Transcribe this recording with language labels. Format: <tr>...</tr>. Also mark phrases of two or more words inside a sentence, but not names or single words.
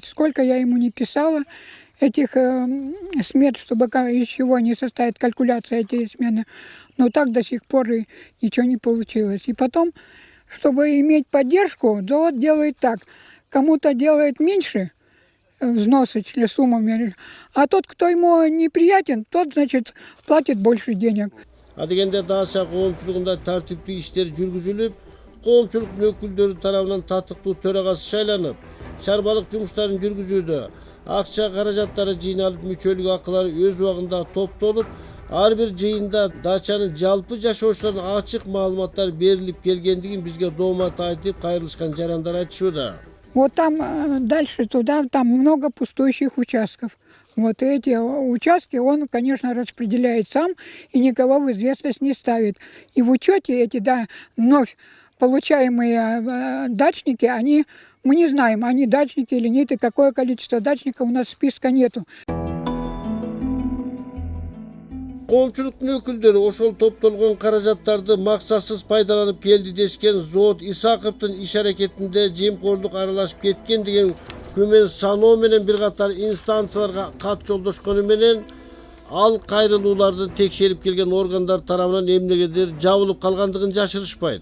<ru>Сколько я ему не писала, этих смет, чтобы из чего не состоит калькуляция этой смены, но так до сих пор и ничего не получилось. И потом, чтобы иметь поддержку, Зоот делает так. Кому-то делает меньше взносы, суммами. А тот, кто ему неприятен, тот, значит, платит больше денег.</ru> <ky>Адегенде дача коомчулугунда тартиптүү иштер жүргүзүлүп, коомчулуктун өкүлдөрү тарабынан татыктуу төрагасы шайланып, чарбалык жумуштарын жүргүзүүдө акча каражаттары жыйналып, мүчөлүк акылары өз убагында топтолуп, ар бир жыйында дачанын жалпы жашоочуларына ачык маалыматтар берилип келгендигин бизге доомат айтып, кайрылышкан жарандар айтышууда.</ky> <ru>Вот там дальше туда, там много пустующих участков. Вот эти участки он, конечно, распределяет сам и никого в известность не ставит. И в учете эти, да, вновь получаемые дачники, мы не знаем, они дачники или нет, и какое количество дачников у нас списка нету.</ru> <ky>Коомчулуктун өкүлдөрү ошол топтолгон каражаттарды максатсыз пайдаланып келди дешкен Зоот Исаковдун иш аракетинде жемкорлук аралашып кеткен деген күмөн саноо менен бир катар инстанцияларга кат жолдошкону менен ал кайрылууларды текшерип келген органдар тарабынан эмнегедир жабылып калгандыгын жашырышпайт.</ky>